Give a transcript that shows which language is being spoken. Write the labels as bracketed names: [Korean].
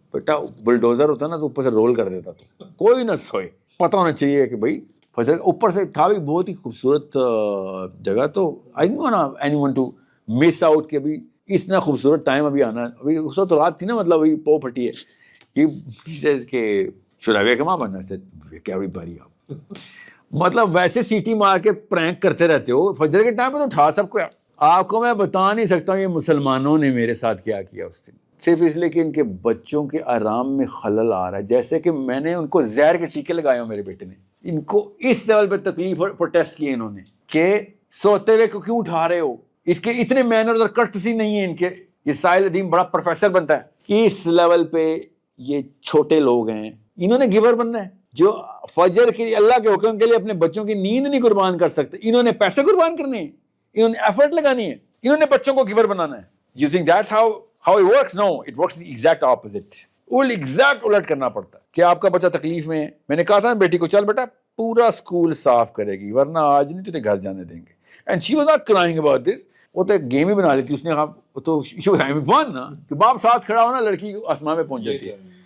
[Urdu] بیٹا bulldozer ہوتا نا تو اوپر سے رول کر دیتا, تو کوئی نہ سوئے. پتہ ہونا چاہیے کہ بھائی فجر اوپر سے تھا بھی بہت ہی خوبصورت جگہ, تو [English] I didn't want anyone to miss out [Urdu] کہ ابھی اتنا خوبصورت ٹائم ابھی آنا ہے. ابھی اس وقت رات تھی نا, مطلب ابھی پو پھٹی ہے. [English] He says کہ should I wake them up? And I said, wake everybody up. [Urdu] مطلب ویسے سیٹی مار کے پرینک کرتے رہتے ہو, فجر کے ٹائم پہ تو اٹھا سب کو. آپ کو میں بتا نہیں سکتا ہوں یہ مسلمانوں نے میرے ساتھ کیا کیا اس دن, صرف اس لیے کہ ان کے بچوں کے آرام میں خلل آ رہا ہے. جیسے کہ میں نے ان کو زہر کے ٹیکے لگائے ہوں, میرے بیٹے نے ان کو اس لیول پہ تکلیف اور پروٹیسٹ کیے انہوں نے کہ سوتے ہوئے کو کیوں اٹھا رہے ہو, اس کے اتنے مینرز اور کرٹسی نہیں ہیں ان کے. یہ ساحل ادیم بڑا پروفیسر بنتا ہے. اس لیول پہ یہ چھوٹے لوگ ہیں, انہوں نے گیور بننا ہے, جو فجر کے اللہ کے حکم کے لیے اپنے بچوں کی نیند نہیں قربان کر سکتے. انہوں نے پیسے قربان کرنے ہیں, انہوں نے ایفرٹ لگانی ہے, انہوں نے بچوں کو گیور بنانا ہے. [English] You think that's how it works? No, it works the exact opposite. [Urdu] Exact الٹ کرنا پڑتا ہے کہ آپ کا بچہ تکلیف میں ہے. میں نے کہا تھا بیٹی کو, چل بیٹا پورا اسکول صاف کرے گی ورنہ آج نہیں تجھے گھر جانے دیں گے. [English] And she was not crying about this. [Urdu] وہ تو ایک گیم ہی بنا لی تھی اس نے, تو [English] she was having fun [Urdu] نا, کہ باپ ساتھ کھڑا ہونا, لڑکی آسمان میں پہنچ جاتی ہے.